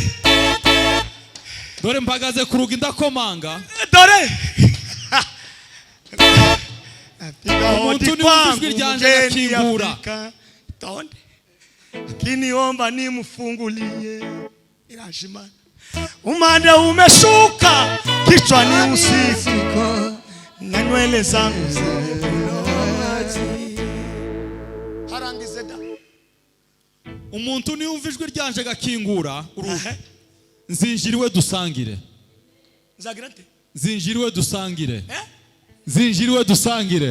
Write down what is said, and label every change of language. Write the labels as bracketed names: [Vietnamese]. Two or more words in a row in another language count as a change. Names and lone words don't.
[Kinyarwanda] dore mpagaze ku rugi ndakomanga dore umuntu niwumva ijwi ryanje agakingura [Swahili] kiniomba nimfungulie irashima umande umeshuka kichwani usiku na nywele zangu harangize da. [Kinyarwanda] Umuntu niwumva ijwi ryanje agakingura urugi nzinjiriwe dusangire. Nzagira nte? Zinjiriwe dusangire. Zinjiriwe dusangire.